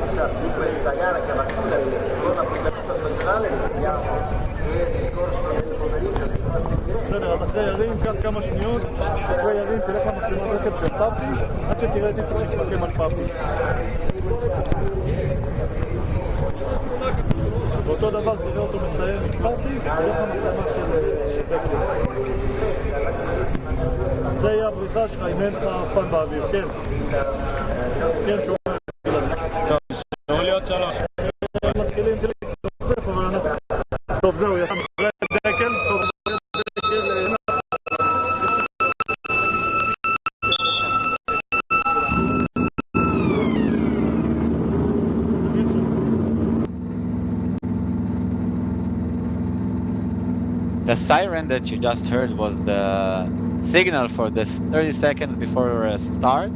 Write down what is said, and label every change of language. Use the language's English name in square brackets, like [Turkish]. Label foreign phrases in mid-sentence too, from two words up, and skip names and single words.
[Italian] di questa gara che va chiusa il secondo appuntamento stagionale. Speriamo che nel corso del pomeriggio si possa seguire. [Hebrew] בסדר, אז אחרי ירין, קח כמה שניות, אחרי ירין תלך למצלמת רכב של פאפי, עד שתראה את איציק מסתכל על פאפי. ואותו דבר תראה אותו מסיים עם פאפי, תלך למצלמה של דקלר. זה יהיה הבריחה שלך אם אין לך פן באוויר, כן. כן, שומע. אמור להיות 3. מתחילים, אבל אנחנו... טוב, זהו, יצא אחרי דקל, טוב, דקל... [English] The siren that you just heard was the signal for the 30 seconds before start.